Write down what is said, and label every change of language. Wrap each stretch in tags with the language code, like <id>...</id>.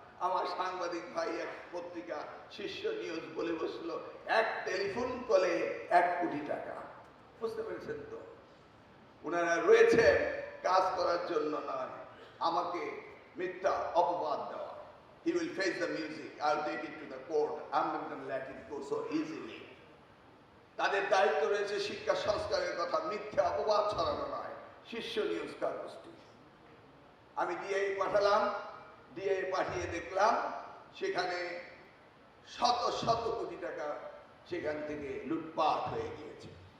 <bn>আমার সাংবাদিক ভাই এক পত্রিকা শীর্ষ নিউজ বলে বসলো, এক টেলিফোন কলে 1 কোটি টাকা। বুঝতে পেরেছেন তো? ওনারা রয়েছে কাজ করার জন্য নয়, আমাকে মিথ্যা অপবাদ দেওয়া।</bn> <en>He will face the music. I'll take it to the court. I'm not going to let it go so easily.</en> <bn>তাদের দায়িত্ব রয়েছে শিক্ষা সংস্কারের কথা, মিথ্যা অপবাদ ছড়ানো নয়। শীর্ষ নিউজ কাগজটি আমি ডিআই পাঠালাম, ডিআই পাঠিয়ে দেখলাম সেখানে শত শত কোটি টাকা সেখান থেকে লুটপাট হয়ে গিয়েছে।</bn>